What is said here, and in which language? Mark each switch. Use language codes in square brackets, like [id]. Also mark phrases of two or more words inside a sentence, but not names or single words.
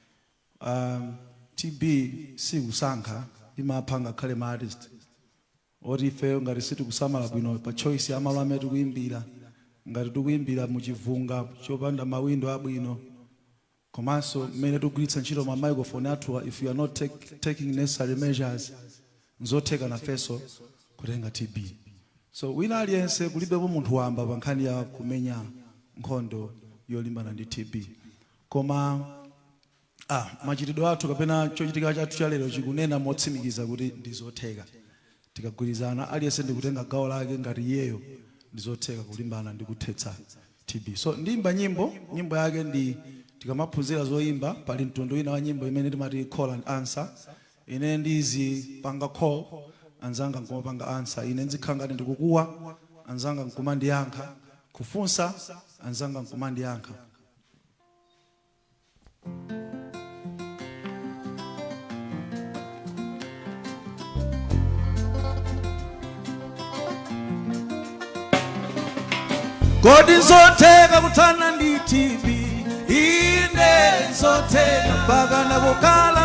[ny] TB sikusankha, imapha ngakhale ma artist. Oti ifeyo ngati sitikusamala bwino pa choice ya malo amene tikuyimbira, ngati tikuyimbira muchivunga chopanda mawindo abwino, komanso mmene tikugwiritsa ntchito ma microphone athu, [en] if you are not taking necessary measures, [ny] nzotheka nafenso kutenga TB. So wina aliyense kulibepo munthu wamba pa nkhani ya kumenya nkhondo yolimbana ndi TB. Koma machitidwe athu kapena chochitika chathu cha lero chikunena motsimikiza kuti ndizotheka. Tikagwirizana aliyense ndikutenga gawo lake ngati iyeyo ndizotheka kulimbana ndi kuthetsa TB. So ndimba nyimbo yake ndi tikamaphunzira zoimba pali mtundu wina wa nyimbo imene timati [en] call and answer. [ny] Ine ndizi panga call anzanga nkumapanga answer. Ine nzikhala ngati ndikukuwa anzanga nkumandiyankha, kufunsa anzanga nkumandiyankha. Kodi nzotheka kuthana ndi TB, ine nzotheka mpaka nakukhala